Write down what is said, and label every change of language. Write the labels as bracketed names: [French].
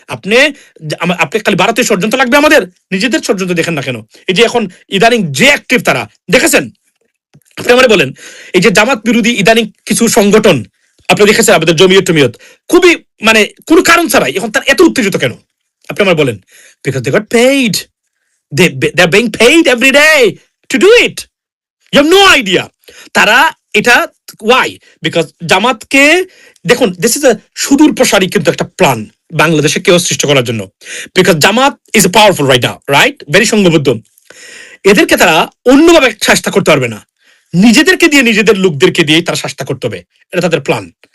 [Bangla] আপনি খালি ভারতীয় ষড়যন্ত্র লাগবে, আমাদের নিজেদের ষড়যন্ত্র দেখেন না কেন? এই যে এখন ইদানিং যে অ্যাক্টিভ তারা দেখেছেন, আপনি আমারে বলেন, এই যে জামাত বিরোধী ইদানিং কিছু সংগঠন আপনি দেখেছেন, আমাদের জমিয়ত খুবই কোনো কারণ ছাড়াই এখন তার এত উত্তেজিত কেন? আপনি আমার বলেন, [English] Because they got paid, they are being paid every day to do it. You have no idea. [Bangla] তারা এটা [English] why? [Bangla] Because জামাতকে দেখুন, [English] this is a [Bangla] সুদূর প্রসারী কিন্তু একটা প্ল্যান বাংলাদেশে কেউ সৃষ্টি করার জন্য। [English] because Jamaat is powerful right now, right, very [Bangla] সংঘবদ্ধ। এদেরকে তারা অন্যভাবে শাস্তা করতে পারবে না, নিজেদেরকে দিয়ে, নিজেদের লোকদেরকে দিয়ে তারা শাস্তা করতে হবে। এটা তাদের প্ল্যান।